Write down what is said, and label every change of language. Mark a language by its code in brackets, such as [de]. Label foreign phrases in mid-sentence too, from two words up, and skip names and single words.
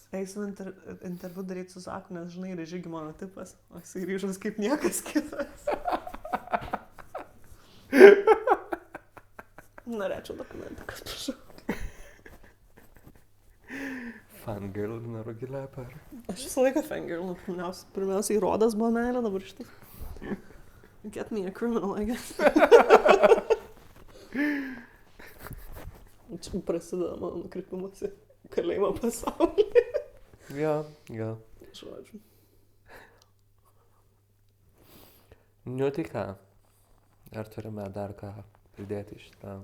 [lt] Eisim interviu daryti su Zaku, nes žinai, yra Žygi mano tipas, o jisai ryžas kaip niekas kitas. Norėčiau dokumentikas, prašau. Fangirl na Rugilė per. Aš visą laiką fangirl, pirmiausiai Rodas buvo meilė, dabar šitas. [en] Get me a criminal, I guess. [lt] Čia prasideda mano nukrypimas į kalėjimo pasaulį. Jo. Žodžiu. Tai ką? Ar turime dar ką pridėti iš tą?